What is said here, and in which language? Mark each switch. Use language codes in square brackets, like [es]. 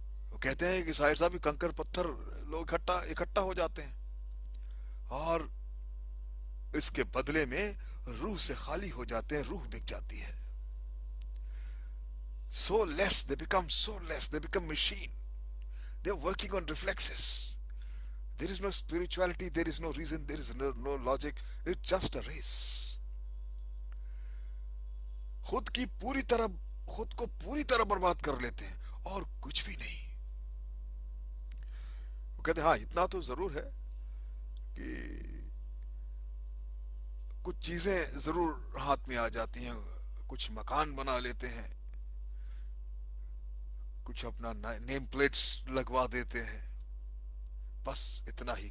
[ur] وہ کہتے ہیں کہ ظاہر صاحب کنکر پتھر لوگ اکٹھا ہو جاتے ہیں، اور اس کے بدلے میں روح سے خالی ہو جاتے ہیں، روح بک جاتی ہے. [en] So less, they become so less, they become machine. They're working on reflexes. There is no spirituality, there is no reason, there is no logic. It's just a race. [ur] خود کی پوری طرح خود کو پوری طرح برباد کر لیتے ہیں اور کچھ بھی نہیں. وہ کہتے ہیں ہاں اتنا تو ضرور ہے کہ کچھ چیزیں ضرور ہاتھ میں آ جاتی ہیں، کچھ مکان بنا لیتے ہیں، کچھ اپنا نیم پلیٹس لگوا دیتے ہیں. بس اتنا ہی.